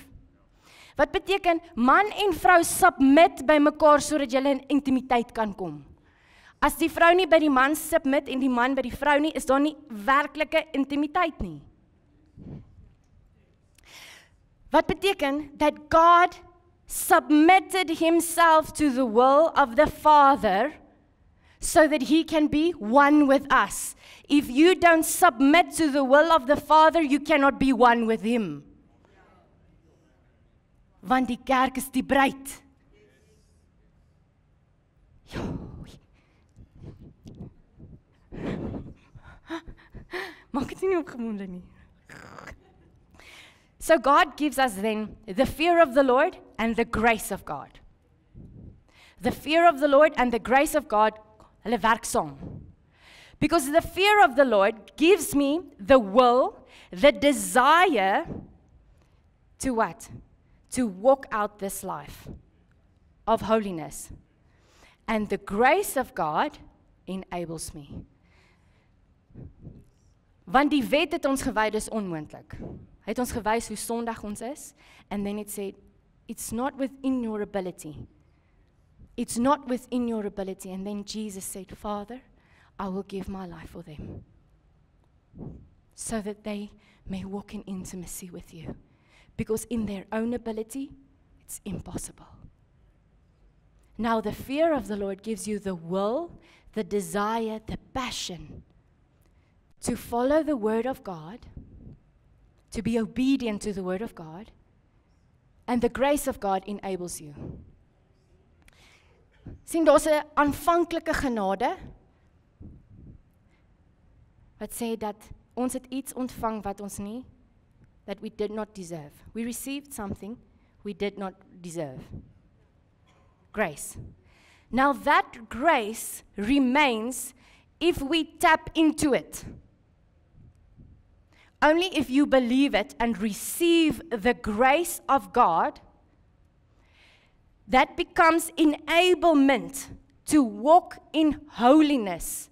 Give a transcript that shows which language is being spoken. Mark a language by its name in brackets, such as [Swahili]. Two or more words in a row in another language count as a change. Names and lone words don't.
[Afrikaans] Wat beteken man en vrou submit by mekaar sodat julle in intimiteit kan kom. As die vrou nie by die man submit en die man by die vrou nie, is daar nie werklike intimiteit nie. Wat beteken [English] that God submitted himself to the will of the Father so that he can be one with us. If you don't submit to the will of the Father, you cannot be one with him. [Afrikaans] Want die kerk is die bruid. Maak dit nie opgewoonde nie. [English] So God gives us then the fear of the Lord and the grace of God. The fear of the Lord and the grace of God, [Afrikaans] hulle werk saam. [English] Because the fear of the Lord gives me the will, the desire to what? To walk out this life of holiness. And the grace of God enables me. [Afrikaans] Want die wet het ons gewys dis onmoontlik. Hy het ons gewys hoe sondig ons is, [English] and then it said, it's not within your ability. It's not within your ability. And then Jesus said, Father, I will give my life for them, so that they may walk in intimacy with you. Because in their own ability, it's impossible. Now the fear of the Lord gives you the will, the desire, the passion to follow the word of God, to be obedient to the word of God, and the grace of God enables you. [Afrikaans] Sien, daar's 'n aanvanklike genade wat sê dat ons het iets ontvang wat ons nie, [English] that we did not deserve. We received something we did not deserve. Grace. Now that grace remains if we tap into it. Only if you believe it and receive the grace of God, that becomes enablement to walk in holiness.